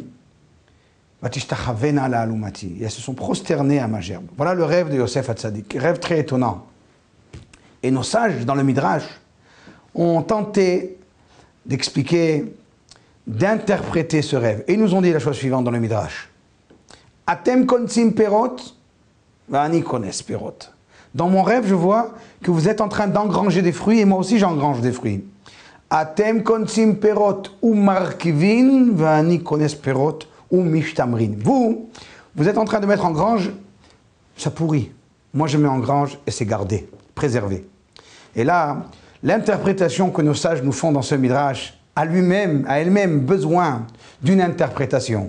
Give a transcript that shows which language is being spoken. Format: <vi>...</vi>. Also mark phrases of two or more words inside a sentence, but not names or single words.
<fr>Elles se sont prosternées à ma gerbe. Voilà le rêve de Yosef Hatzadik, rêve très étonnant. Et nos sages, dans le Midrash, ont tenté d'expliquer, d'interpréter ce rêve. Et ils nous ont dit la chose suivante dans le Midrash.</fr> <he>אתם כונסים פירות, ואני כונס פירות.</he> <fr>Dans mon rêve, je vois que vous êtes en train d'engranger des fruits, et moi aussi j'engrange des fruits.</fr> <he>אתם כונסים פירות ומרקיבין, ואני כונס פירות ומשתמרין.</he> <fr>Vous êtes en train de mettre en grange, ça pourrit. Moi je mets en grange et c'est gardé, préservé. Et là, l'interprétation que nos sages nous font dans ce Midrash a elle-même besoin d'une interprétation.</fr>